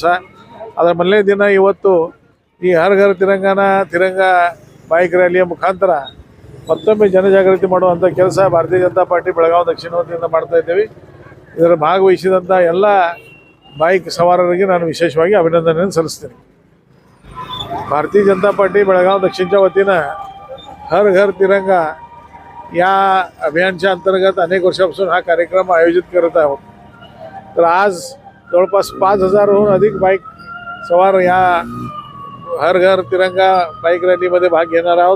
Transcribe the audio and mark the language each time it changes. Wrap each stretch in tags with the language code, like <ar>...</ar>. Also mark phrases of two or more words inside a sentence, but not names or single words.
<kn>ಅದರ ಮೊದಲನೇ ದಿನ ಇವತ್ತು ಈ ಹರ್ ಘರ್ ತಿರಂಗ</kn> <en>bike rallyಯ</en> <kn>ಮುಖಾಂತರ ಮತ್ತೊಮ್ಮೆ ಜನಜಾಗೃತಿ ಮಾಡುವಂಥ ಕೆಲಸ ಭಾರತೀಯ ಜನತಾ ಪಾರ್ಟಿ ಬೆಳಗಾವಿ ದಕ್ಷಿಣ ವತಿಯಿಂದ ಮಾಡ್ತಾಯಿದ್ದೇವೆ. ಇದರ ಭಾಗವಹಿಸಿದಂಥ ಎಲ್ಲ ಬೈಕ್ ಸವಾರರಿಗೆ ನಾನು ವಿಶೇಷವಾಗಿ ಅಭಿನಂದನೆಯನ್ನು ಸಲ್ಲಿಸ್ತೀನಿ.</kn> <mr>भारतीय जनता पार्टी बेळगाव दक्षिणच्या वतीनं हर घर तिरंगा या अभियानच्या अंतर्गत अनेक वर्षापासून हा कार्यक्रम आयोजित करत आहोत. तर आज जवळपास 5,000हून अधिक बाईक सवार या हर घर तिरंगा</mr> <en>bike rallyमध्ये</en> <mr>भाग घेणार आहोत.</mr>